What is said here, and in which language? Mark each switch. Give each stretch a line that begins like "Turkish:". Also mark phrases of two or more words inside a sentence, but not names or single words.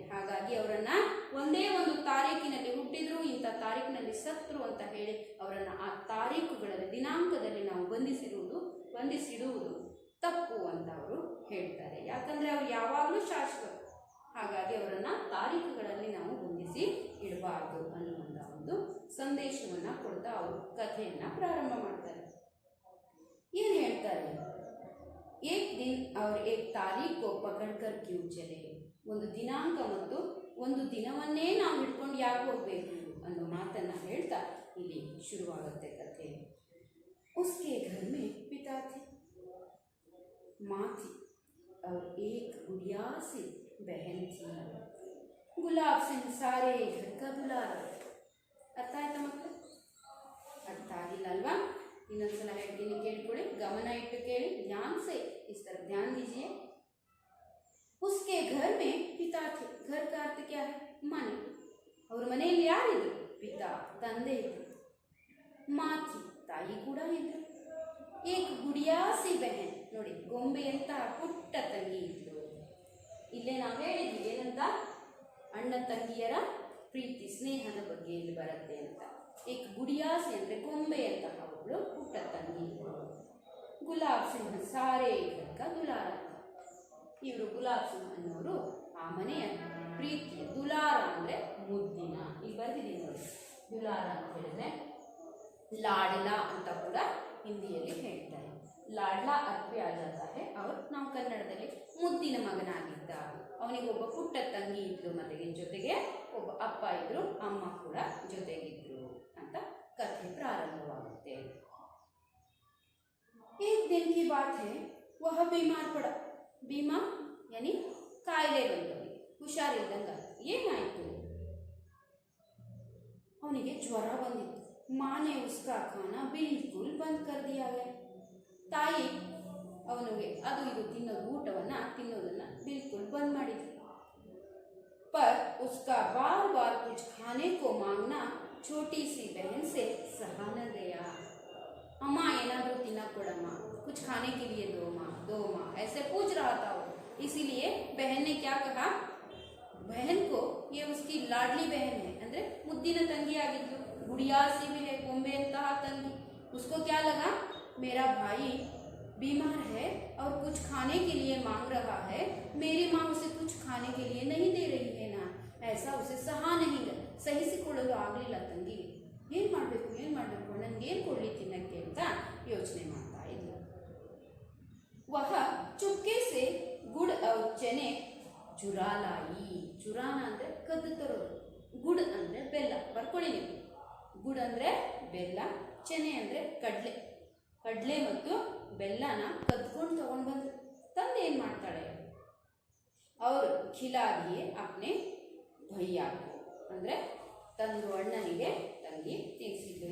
Kannada: ಹಾಗಾಗಿ ಅವರನ್ನು ಒಂದೇ ಒಂದು ತಾರೀಕಿನಲ್ಲಿ ಹುಟ್ಟಿದ್ರು, ಇಂಥ ತಾರೀಕಿನಲ್ಲಿ ಸತ್ರು ಅಂತ ಹೇಳಿ ಅವರನ್ನು ಆ ತಾರೀಖುಗಳಲ್ಲಿ ದಿನಾಂಕದಲ್ಲಿ ನಾವು ಬಂಧಿಸಿಡುವುದು ತಪ್ಪು ಅಂತ ಅವರು ಹೇಳ್ತಾರೆ, ಯಾಕಂದರೆ ಅವರು ಯಾವಾಗಲೂ ಶಾಶ್ವತ, ಹಾಗಾಗಿ ಅವರನ್ನು ತಾರೀಖುಗಳಲ್ಲಿ ನಾವು ಬಂಧಿಸಿ ಇಡಬಾರ್ದು ಅನ್ನುವಂಥ ಒಂದು ಸಂದೇಶವನ್ನು ಕೊಡ್ತಾ ಅವರು ಕಥೆಯನ್ನು ಪ್ರಾರಂಭ ಮಾಡ್ತಾರೆ। ಏನು ಹೇಳ್ತಾರೆ,
Hindi: एक दिन और एक तारीख को पकड़कर क्यों चले,
Kannada: ಒಂದು ದಿನಾಂಕ ಮತ್ತು ಒಂದು ದಿನವನ್ನೇ ನಾವು ಹಿಡ್ಕೊಂಡು ಯಾಕೆ ಹೋಗಬೇಕು ಅನ್ನೋ ಮಾತನ್ನು ಹೇಳ್ತಾ ಇಲ್ಲಿ ಶುರುವಾಗುತ್ತೆ ಕಥೆ।
Hindi: उसके घर में पिता थे, माँ थी और एक गुड़िया सी बहन थी। गुलाब सिंह सारे घर का दुलारा,
Kannada: ಅರ್ಥ ಆಯ್ತಾ ಮಕ್ಕಳು? ಅರ್ಥ ಆಗಿಲ್ಲ ಅಲ್ವಾ? ಇನ್ನೊಂದ್ಸಲ ಹೇಳ್ತೀನಿ, ಕೇಳಿಕೊಳ್ಳಿ, ಗಮನ ಇಟ್ಟು ಕೇಳಿ,
Hindi: ध्यान से इस तरफ ध्यान दीजिए। उसके घर में पिता थे, घर का अर्थ क्या है,
Kannada: ಮನೆ, ಅವ್ರ ಮನೆಯಲ್ಲಿ ಯಾರಿದ್ರು, ಪಿತಾ ತಂದೆ ಇದ್ರು,
Hindi: माँ थी
Kannada: ತಾಯಿ ಕೂಡ ಇದ್ರು,
Hindi: एक गुड़िया सी बहन
Kannada: ನೋಡಿ ಗೊಂಬೆ ಅಂತ ಪುಟ್ಟ ತಂಗಿ ಇದ್ರು। ಇಲ್ಲೇ ನಾವು ಹೇಳಿದ್ವಿ ಏನಂತ, ಅಣ್ಣ ತಂಗಿಯರ ಪ್ರೀತಿ ಸ್ನೇಹದ ಬಗ್ಗೆ ಇಲ್ಲಿ ಬರುತ್ತೆ ಅಂತ।
Hindi: एक गुड़िया सी
Kannada: ಅಂದರೆ ಗೊಂಬೆ ಅಂತ ಅವಳು ಪುಟ್ಟ ತಂಗಿ ಇದ್ರು।
Hindi: गुलाब सिंह सारे घर का दुलारा,
Kannada: ಇವರು ಗುಲಾಬ್ ಸಿಂಗ್ ಅನ್ನೋರು ಆ ಮನೆಯ ಪ್ರೀತಿಯ, ದುಲಾರ ಅಂದರೆ ಮುದ್ದಿನ, ಇಲ್ಲಿ ಬರ್ತಿದ್ದೀನಿ ನೋಡಿ, ದುಲಾರ ಅಂತ ಹೇಳಿದ್ರೆ ಲಾಡ್ಲಾ ಅಂತ ಕೂಡ ಹಿಂದಿಯಲ್ಲಿ ಹೇಳ್ತಾರೆ, ಲಾಡ್ಲಾ ಅರ್ಥ
Hindi: भी आ जाता है, और
Kannada: ನಾವು ಕನ್ನಡದಲ್ಲಿ ಮುದ್ದಿನ ಮಗನಾಗಿದ್ದ, ಅವನಿಗೊಬ್ಬ ಪುಟ್ಟ ತಂಗಿ ಇದ್ಲು, ಮತ್ತೆ ಜೊತೆಗೆ ಒಬ್ಬ ಅಪ್ಪ ಇದ್ರು, ಅಮ್ಮ ಕೂಡ ಜೊತೆಗಿದ್ರು ಅಂತ ಕಥೆ ಪ್ರಾರಂಭವಾಗುತ್ತೆ।
Hindi: एक दिन की बात है, वह बीमार पड़ा, बीमार यानी
Kannada: ಕಾಯಿಲೆ ಬಂದವನಿಗೆ, ಹುಷಾರಿಲ್ದಂಗ. ಏನಾಯ್ತು? ಅವನಿಗೆ ಜ್ವರ ಬಂದಿತ್ತು.
Hindi: माँ ने उसका खाना बिल्कुल बंद कर दिया गया.
Kannada: ತಾಯಿ ಅವನಿಗೆ ಅದು ಇದು ತಿನ್ನೋದನ್ನ ಬಿಲ್ಕುಲ್ ಬಂದ್ ಮಾಡಿದ್ರು.
Hindi: पर उसका बार बार कुछ खाने को मांगना छोटी सी बहन से सहा न गया.
Kannada: अम्मा ಏನಾದರೂ ತಿನ್ನಕ್ಕೆ ಕೊಡಮ್ಮ,
Hindi: कुछ खाने के लिए दो माँ ऐसे पूछ रहा था वो. इसीलिए बहन ने क्या कहा, बहन को, ये उसकी लाडली बहन है
Kannada: ಅಂದ್ರೆ ಮುದ್ದಿನ ತಂಗಿ ಆಗಿದ್ಲು,
Hindi: गुड़िया सी भी है,
Kannada: ಗೊಂಬೆ ಅಂತಹ ತಂಗಿ.
Hindi: उसको क्या लगा, मेरा भाई बीमार है और कुछ खाने के लिए मांग रहा है, मेरी माँ उसे कुछ खाने के लिए नहीं दे रही है ना, ऐसा उसे सहा नहीं गया.
Kannada: ಸಹಿಸಿಕೊಳ್ಳಲು ಆಗಲಿಲ್ಲ ತಂಗಿಗೆ. ಏನು ಮಾಡಬೇಕು ನನಗೇನು ಕೊಡಲಿ ತಿನ್ನಕ್ಕೆ ಅಂತ ಯೋಚನೆ ಮಾಡ್ತಾ ಇದ್ಲು.
Hindi: वह चुपके से गुड़ और चने चुरा लाई.
Kannada: ಚುರಾನ ಅಂದರೆ ಕದ್ದು ತರೋದು, ಗುಡ್ ಅಂದರೆ ಬೆಲ್ಲ. ಬರ್ಕೊಳ್ಳಿ ನೀವು. ಗುಡ್ ಅಂದರೆ ಬೆಲ್ಲ, ಚೆನೆ ಅಂದರೆ ಕಡಲೆ ಮತ್ತು ಬೆಲ್ಲನ ಕದ್ಕೊಂಡು ತಗೊಂಡು ಬಂದು ತಂದು ಏನು ಮಾಡ್ತಾಳೆ, ಅವರು
Hindi: खिला दिए अपने भैया को,
Kannada: ಅಂದರೆ ತಂದು ಅಣ್ಣನಿಗೆ ತಂಗಿ ತಿನ್ನಿಸಿದ್ರು.